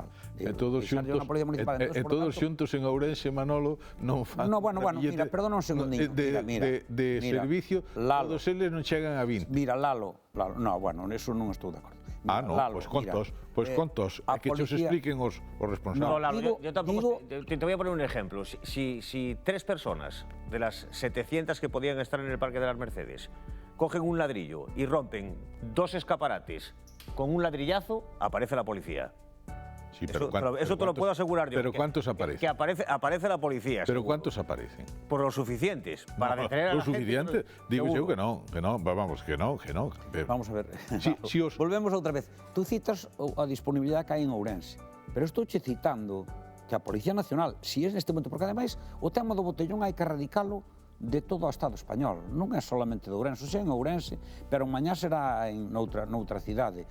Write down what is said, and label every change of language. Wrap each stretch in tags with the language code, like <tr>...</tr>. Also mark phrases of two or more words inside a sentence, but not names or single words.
<gl>E todos xuntos en Ourense, Manolo, non fan...</gl> <es>No, bueno, mira, perdón un segundinho.</es> <gl>De servicio, todos eles non chegan a 20. Mira, Lalo,</gl> <es>no, bueno, eso</es> <gl>non estou de acordo. Pois contos, que os expliquen os responsables.</gl> <es>No, Lalo, yo tampoco, te voy a poner un ejemplo. Si 3 personas de las 700 que podían estar en el Parque de las Mercedes cogen un ladrillo y rompen 2 escaparates con un ladrillazo, aparece la policía. Sí, pero eso te lo puedo asegurar yo. ¿Pero cuántos aparecen? Que aparece la policía. ¿Pero seguro. ¿Cuántos aparecen? Por lo suficientes. Para detener a la gente. ¿Lo suficiente? Digo yo que no, vamos, que no. Vamos a ver. Si os...</es> <gl>Volvemos outra vez. Tú citas a disponibilidade que hai en Ourense, pero estou che citando que a Policía Nacional, si é neste momento, porque ademais o tema do botellón hai que erradicalo de todo o Estado español, non é solamente de Ourense, xa en Ourense, pero mañá será noutra cidade.</gl>